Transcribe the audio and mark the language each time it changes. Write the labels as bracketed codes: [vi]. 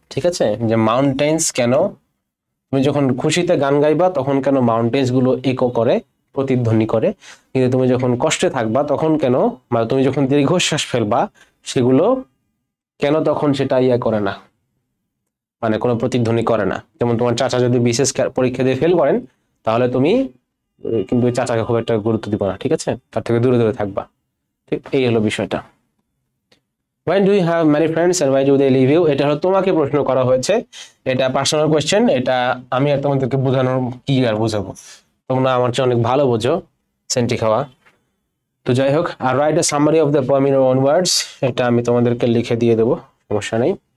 [bn] ঠিক আছে, যে মাউন্টেন্স কেন, তুমি যখন খুশিতে গান গাইবা তখন কেন মাউন্টেন্স গুলো ইকো করে, প্রতিধ্বনি করে, কিন্তু তুমি যখন কষ্টে থাকবা তখন কেন, মানে তুমি যখন দীর্ঘশ্বাস ফেলবা সেগুলো কেন তখন সেটা ইয়া করে না, মানে কোনো প্রতিধ্বনি করে না। যেমন তোমার চাচা যদি বিশেষ পরীক্ষা দিয়ে ফেল করেন, তাহলে তুমি কিন্তু চাচাকে খুব একটা গুরুত্ব দিবা না। ঠিক আছে, তার থেকে দূরে দূরে থাকবা। ঠিক, এই হলো বিষয়টা। [en] When do you have many friends and why do they leave you? [bn] এটা হলো তোমাকে প্রশ্ন করা হয়েছে, এটা পার্সোনাল কোয়েশ্চেন, এটা আমি আর তোমাদেরকে বোঝানোর কি আর বোঝাবো, তোমরা আমার চেয়ে অনেক ভালো বোঝো সেন্টি খাওয়া। তো যাই হোক, আর [en] write a summary of the poem in own words, [bn] এটা আমি তোমাদেরকে লিখে দিয়ে দেবো, সমস্যা নেই।